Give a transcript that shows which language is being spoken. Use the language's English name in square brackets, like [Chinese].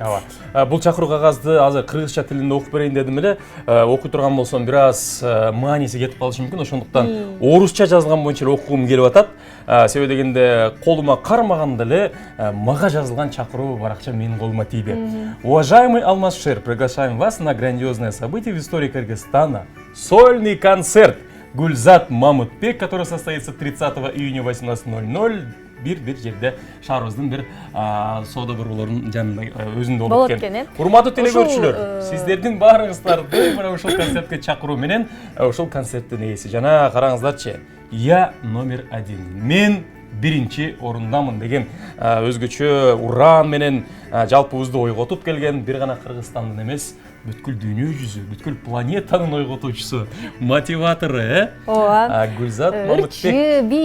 [Kyrgyz] Ооба. Бул чакыруу кагазды азыр кыргызча тилинде окуп берейин дедим эле. Окуй турган болсом, бир аз мааниси кетип калышы мүмкүн. Ошондуктан орусча жазылган боюнча окугум келип атат. Себеби дегенде колума кармаганда эле мага жазылган чакыруу баракча менин колума тийди. [Russian] Уважаемый Алмазшер, приглашаем вас на грандиозное событие в истории Кыргызстана. Сольный концерт Гульзат Мамытбек, который состоится 30 июня 18:00. [Kyrgyz] Bir жерде шаарыбыздын бир соода борборлорунун жанында өзүндө болот экен. Урматтуу телекөрүүчүлөр, сиздердин баарыңыздарды мына ушул концертке чакыруу менен ушул концерттин ээси. Жана караңыздарчы, [Russian] я номер 1. [Kyrgyz] Мен биринчи орундамын деген өзгөчө уран менен жалпыбызды ойготуп келген бир гана Кыргызстандын эмес, бүткүл дүйнө жүзү, бүткүл планетанын ойготуучусу, мотиватору, Гүлзат Мамытбек.